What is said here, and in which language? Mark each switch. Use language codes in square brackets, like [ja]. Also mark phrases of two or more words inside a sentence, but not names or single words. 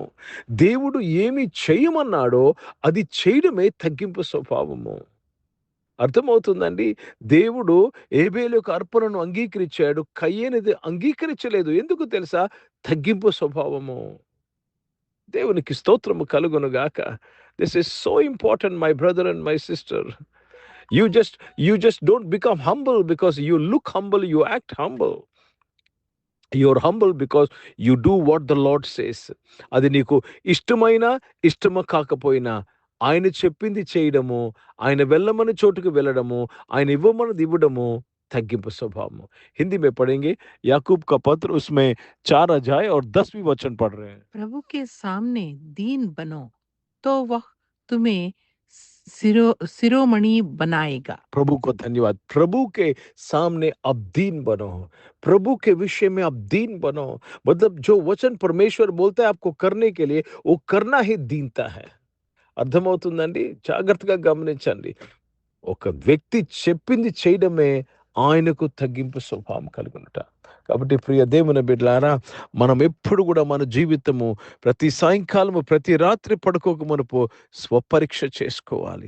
[te] దేవుడు ఏమి చేయమన్నాడో అది చేయడమే తగ్గింపు స్వభావము. అర్థమవుతుందండి? దేవుడు ఏబేలు యొక్క అర్పణను అంగీకరించాడు, కయ్యేనిది అంగీకరించలేదు. ఎందుకు తెలుసా? తగ్గింపు స్వభావము. దేవునికి స్తోత్రము కలుగునుగాక. [en] This is so important, my brother and my sister. You just don't become humble because you look humble, you act humble. You're humble because you do what the Lord says. [te] అది నీకు ఇష్టమైనా ఇష్టమ కాకపోయినా ఆయన చెప్పింది చేయడము, ఆయన వెళ్ళమని చోటుకు వెళ్ళడము, ఆయన ఇవ్వమన్నది ఇవ్వడము తగ్గింపు స్వభావము. [hi] हिंदी में पढ़ेंगे याकूब का पत्र, उसमें 4 अध्याय और 10वीं वचन पढ़ रहे हैं. प्रभु के सामने दीन बनो तो वह तुम्हें शिरोमणि बनाएगा. प्रभु को धन्यवाद. प्रभु के सामने अब दीन बनो. प्रभु के विषय में अब दीन बनो. मतलब जो वचन परमेश्वर बोलता है आपको करने के लिए, वो करना ही दीनता है. [te] అర్థమవుతుందండి? జాగ్రత్తగా గమనించండి. ఒక వ్యక్తి చెప్పింది చేయడమే ఆయనకు తగ్గింపు స్వభావం కలుగునుట. కాబట్టి ప్రియ దేవుని బిడ్డలారా, మనం ఎప్పుడు కూడా మన జీవితము ప్రతి సాయంకాలము ప్రతి రాత్రి పడుకోక మునుపు స్వపరీక్ష చేసుకోవాలి.